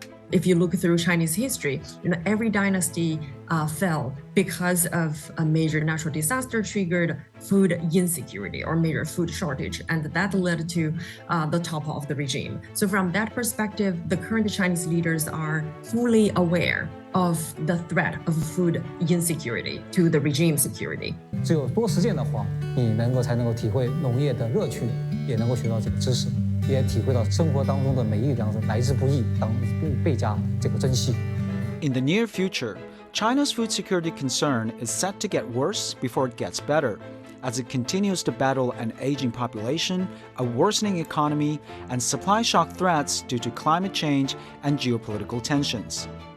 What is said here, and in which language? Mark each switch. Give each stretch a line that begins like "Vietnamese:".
English: If you look through Chinese history, every dynasty fell because of a major natural disaster triggered food insecurity or major food shortage, and that led to the topple of the regime. So from that perspective, the current Chinese leaders are fully aware of the threat of food insecurity to the regime security.
Chinese: 只有多实践的话，你才能够体会农业的乐趣，也能够学到这个知识。也体会到生活当中的每一粮食来之不易，当倍加这个珍惜。
English: In the near future, China's food security concern is set to get worse before it gets better, as it continues to battle an aging population, a worsening economy, and supply shock threats due to climate change and geopolitical tensions.